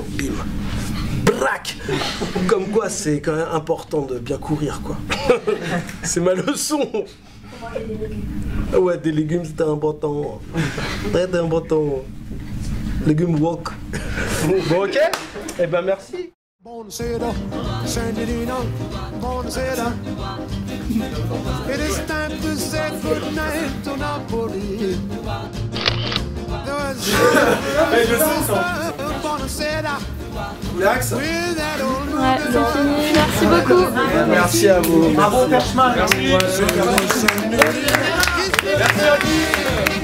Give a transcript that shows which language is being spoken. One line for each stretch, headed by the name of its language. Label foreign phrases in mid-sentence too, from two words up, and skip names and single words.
French: Bim. Brac. Comme quoi, c'est quand même important de bien courir, quoi. C'est ma leçon. Ouais, des légumes, c'était important. Très important. Légumes wok. Bon, ok. Eh ben, merci.
Italian: Buonasera, Signorina, buonasera.
English: It is time to say good night to Napoli.
Italian: Buonasera. Relax.
French: Ouais, c'est fini. Merci beaucoup. Merci à vous. Bravo, Perchman. Merci. Merci à vous.